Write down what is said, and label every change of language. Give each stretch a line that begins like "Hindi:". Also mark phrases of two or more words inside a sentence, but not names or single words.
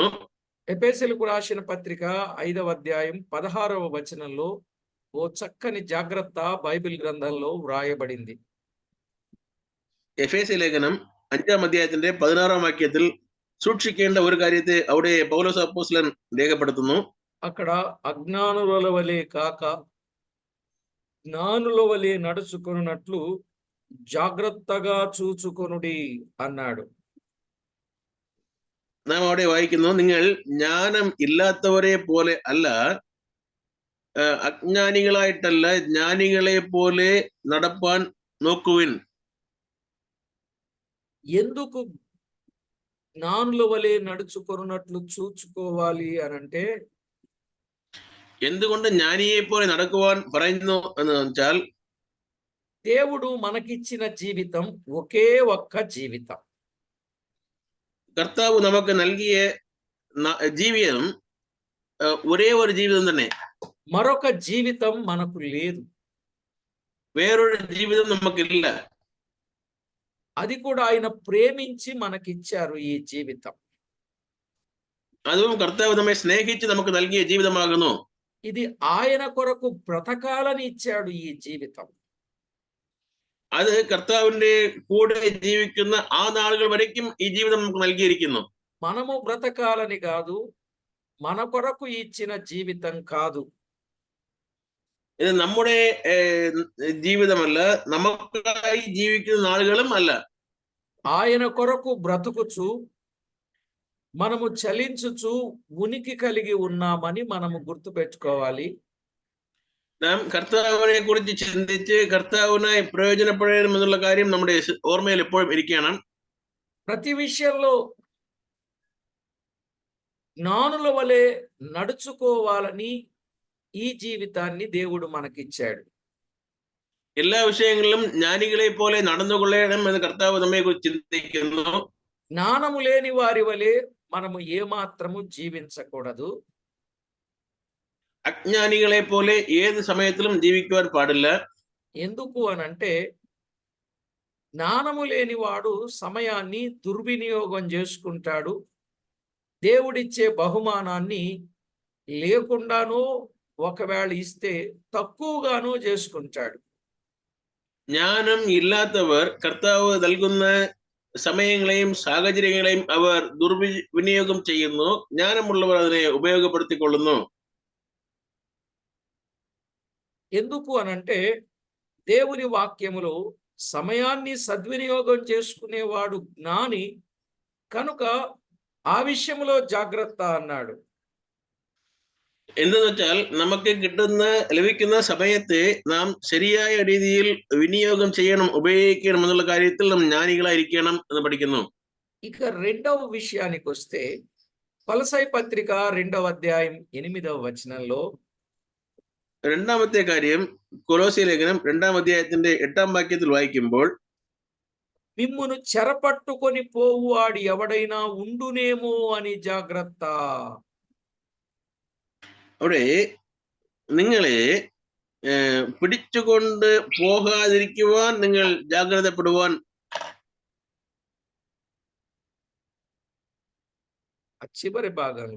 Telugu: ఎఫెసీయులకు రాసిన పత్రిక 5వ అధ్యాయం 16వ వచనంలో ఓ చక్కని జాగ్రత్త బైబిల్ గ్రంథంలో వ్రాయబడింది.
Malayalam: എഫേസ്യ ലേഖനം 5ാം അധ്യായത്തിന്റെ 16ാം വാക്യത്തിൽ സൂക്ഷിക്കേണ്ട ഒരു കാര്യത്തെ അവിടെ പൗലോസ് അപ്പോസ്തലൻ രേഖപ്പെടുത്തുന്നു.
Telugu: అక్కడ అజ్ఞానుల వలె కాక జ్ఞానుల వలె నడుచుకొనున్నట్లు జాగ్రత్తగా చూచుకొనుడి అన్నాడు.
Malayalam: നാം അവിടെ വായിക്കുന്നു, നിങ്ങൾ ജ്ഞാനം ഇല്ലാത്തവരെ പോലെ അല്ല, അജ്ഞാനികളായിട്ടല്ല, ജ്ഞാനികളെ പോലെ നടപ്പാൻ നോക്കുവിൻ.
Telugu: ఎందుకు జ్ఞానుల వలె నడుచుకొనున్నట్లు చూచుకోవాలి అనంటే,
Malayalam: എന്തുകൊണ്ട് ജ്ഞാനിയെ പോലെ നടക്കുവാൻ പറയുന്നു എന്ന് വെച്ചാൽ,
Telugu: దేవుడు మనకిచ్చిన జీవితం ఒకే ఒక్క జీవితం.
Malayalam: കർത്താവ് നമുക്ക് നൽകിയ ജീവിതം ഒരേ ഒരു ജീവിതം തന്നെ.
Telugu: మరొక జీవితం మనకు లేదు.
Malayalam: വേറൊരു ജീവിതം നമുക്കില്ല.
Telugu: అది కూడా ఆయన ప్రేమించి మనకిచ్చారు ఈ జీవితం.
Malayalam: അതും കർത്താവ് നമ്മെ സ്നേഹിച്ച് നമുക്ക് നൽകിയ ജീവിതമാകുന്നു.
Telugu: ఇది ఆయన కొరకు బ్రతకాలని ఇచ్చాడు ఈ జీవితం.
Malayalam: അത് കർത്താവിന്റെ കൂടെ ജീവിക്കുന്ന ആ നാളുകൾ വരയ്ക്കും ഈ ജീവിതം നമുക്ക് നൽകിയിരിക്കുന്നു.
Telugu: మనము బ్రతకాలని కాదు, మన కొరకు ఇచ్చిన జీవితం కాదు.
Malayalam: ഇത് നമ്മുടെ ജീവിതമല്ല, നമുക്കായി ജീവിക്കുന്ന നാളുകളും അല്ല.
Telugu: ఆయన కొరకు బ్రతుకుచు మనము చలించుచు ఉనికి కలిగి ఉన్నామని మనము గుర్తుపెట్టుకోవాలి.
Malayalam: നാം കർത്താവിനെ കുറിച്ച് ചിന്തിച്ച് കർത്താവിനായി പ്രയോജനപ്പെടണം എന്നുള്ള കാര്യം നമ്മുടെ ഓർമ്മയിൽ എപ്പോഴും ഇരിക്കണം.
Telugu: ప్రతి విషయంలో జ్ఞానుల వలె నడుచుకోవాలని ఈ జీవితాన్ని దేవుడు మనకిచ్చాడు.
Malayalam: എല്ലാ വിഷയങ്ങളിലും ജ്ഞാനികളെ പോലെ നടന്നുകൊള്ളണം എന്ന് കർത്താവ് നമ്മെ കുറിച്ച് ചിന്തിക്കുന്നു.
Telugu: జ్ఞానము లేని వారి వలె మనము ఏమాత్రము జీవించకూడదు.
Malayalam: അജ്ഞാനികളെ പോലെ ഏത് സമയത്തിലും ജീവിക്കുവാൻ പാടില്ല.
Telugu: ఎందుకు అనంటే, జ్ఞానము లేనివాడు సమయాన్ని దుర్వినియోగం చేసుకుంటాడు. దేవుడిచ్చే బహుమానాన్ని లేకుండానో ఒకవేళ ఇస్తే తక్కువగానో చేసుకుంటాడు.
Malayalam: ജ്ഞാനം ഇല്ലാത്തവർ കർത്താവ് നൽകുന്ന സമയങ്ങളെയും സാഹചര്യങ്ങളെയും അവർ ദുർവിനിയോഗം ചെയ്യുന്നു. ജ്ഞാനമുള്ളവർ അതിനെ ഉപയോഗപ്പെടുത്തിക്കൊള്ളുന്നു.
Telugu: ఎందుకు అనంటే, దేవుని వాక్యములో సమయాన్ని సద్వినియోగం చేసుకునేవాడు జ్ఞాని, కనుక ఆ విషయంలో జాగ్రత్త అన్నాడు.
Malayalam: എന്തെന്ന് വെച്ചാൽ നമുക്ക് ലഭിക്കുന്ന സമയത്തെ നാം ശരിയായ രീതിയിൽ വിനിയോഗം ചെയ്യണം, ഉപയോഗിക്കണം എന്നുള്ള കാര്യത്തിൽ നാം ജ്ഞാനികളായിരിക്കണം എന്ന് പഠിക്കുന്നു.
Telugu: ఇక రెండవ విషయానికొస్తే కొలసై పత్రిక 2వ అధ్యాయం 8వ వచనంలో
Malayalam: രണ്ടാമത്തെ കാര്യം കൊലോസ്യ ലേഖനം 2-ാം അധ്യായത്തിന്റെ 8-ാം വാക്യത്തിൽ വായിക്കുമ്പോൾ
Telugu: మిమ్మును చెరపట్టుకొని పోవువాడు ఎవడైనా ఉండునేమో అని జాగ్రత్త.
Malayalam: അവിടെ നിങ്ങളെ പിടിച്ചുകൊണ്ട് പോകാതിരിക്കുവാൻ നിങ്ങൾ ജാഗ്രതപ്പെടുവാൻ.
Telugu: ఆ చివరి భాగంలో